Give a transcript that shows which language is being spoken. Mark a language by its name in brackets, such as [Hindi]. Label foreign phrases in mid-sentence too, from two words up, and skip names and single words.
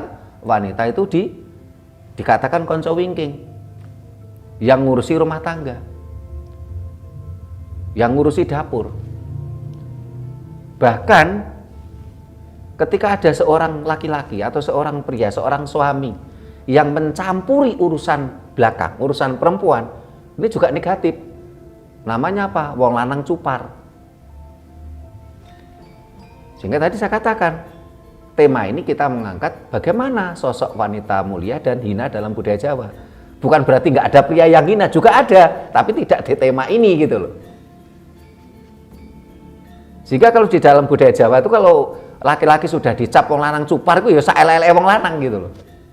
[Indonesian] Wanita itu dikatakan [Javanese] konco wingking, [Indonesian] yang ngurusi rumah tangga, yang ngurusi dapur. Bahkan ketika ada seorang laki-laki atau seorang pria, seorang suami yang mencampuri urusan belakang, urusan perempuan, ini juga negatif. Namanya apa? [Javanese] Wong lanang cupar. [Indonesian] Sehingga tadi saya katakan, tema ini kita mengangkat bagaimana sosok wanita mulia dan hina dalam budaya Jawa. Bukan berarti nggak ada pria yang hina, juga ada, tapi tidak di tema ini gitu loh. Sehingga kalau di dalam budaya Jawa itu kalau laki-laki sudah dicap [Javanese] wong lanang cupar [Indonesian] itu ya [Javanese] saelele wong lanang [Indonesian] gitu loh.